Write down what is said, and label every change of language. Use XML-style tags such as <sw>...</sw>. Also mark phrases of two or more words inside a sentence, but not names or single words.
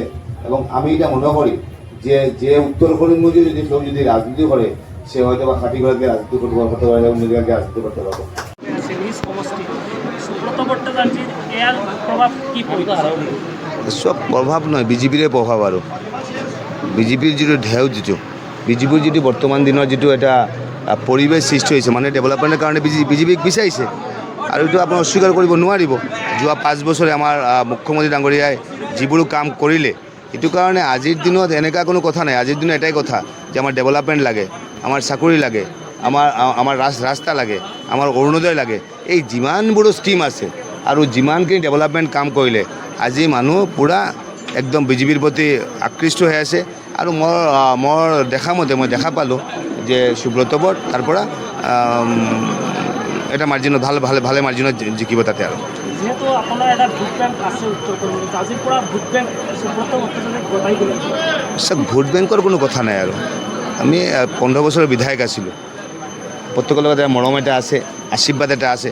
<bn>এবং আমি এটা মনে করি যে উত্তর করিমগঞ্জে যদি কেউ যদি রাজনীতি করে, সে হয়তো বা কাঠিগড়াকে রাজনীতি করতে পারে, অন্য জায়গাকে রাজনীতি করতে পারবে। সব প্রভাব নয়, বিজেপির প্রভাব। আৰু বিজেপির যেটো ঢেউ, বিজেপির যেটো বর্তমান দিনের যেটো এটা পরিবেশ সৃষ্টি হয়েছে, মানে ডেভেলপমেন্টের কারণে</bn> <as>বিজেপিক বিচাৰিছে। আৰু এইটো আপুনি অস্বীকাৰ কৰিব নোৱাৰিব। যোৱা 5 বছৰে আমাৰ মুখ্যমন্ত্ৰী ডাঙৰীয়াই যিবোৰ কাম কৰিলে, এইটো কাৰণে আজিৰ দিনত এনেকুৱা কোনো কথা নাই। আজিৰ দিনত এটাই কথা যে আমাৰ ডেভেলপমেণ্ট লাগে, আমাৰ চাকৰি লাগে, আমাৰ ৰাস্তা লাগে, আমাৰ অৰুণোদয় লাগে। এই যিমানবোৰ স্কিম আছে আৰু যিমানখিনি ডেভেলপমেণ্ট কাম কৰিলে, আজি মানুহ পূৰা একদম বিজেপিৰ প্ৰতি আকৃষ্ট হৈ আছে। আৰু মোৰ দেখা মতে মই দেখা পালোঁ যে সুব্রত বর তার পৰা এটা মার্জিনত ভালে মার্জিনত জিকিব তাতে। আৰু যেহেতু আপোনাৰ এটা ভোট বেংক আছে উত্তৰ কৰিমগঞ্জ, আজিৰ পৰা ভোট বেংক সুব্রত ভট্টাচাৰ্যক গতাই দিলে। ভোট বেংকৰ কোনো কথা নাই। আৰু আমি 15 বছৰৰ বিধায়ক আছিলোঁ, প্ৰত্যেকৰ লগত এটা মৰম এটা আছে, আশীৰ্বাদ এটা আছে।</as>